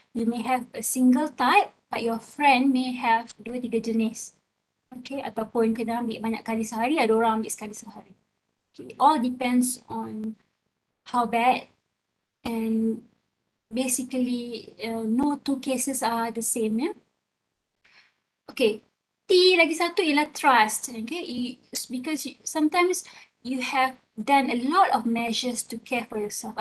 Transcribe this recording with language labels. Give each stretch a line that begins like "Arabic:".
English: You may have a single type, but your friend may have 2-3
Malay: jenis. Okay, ataupun kena ambil banyak kali sehari, ada orang ambil sekali sehari.
English: Okay, it all depends on how bad, and basically no two cases are the same. Yeah?
Malay: Okay, T lagi satu ialah trust.
English: Okay, because sometimes you have done a lot of measures to care for yourself.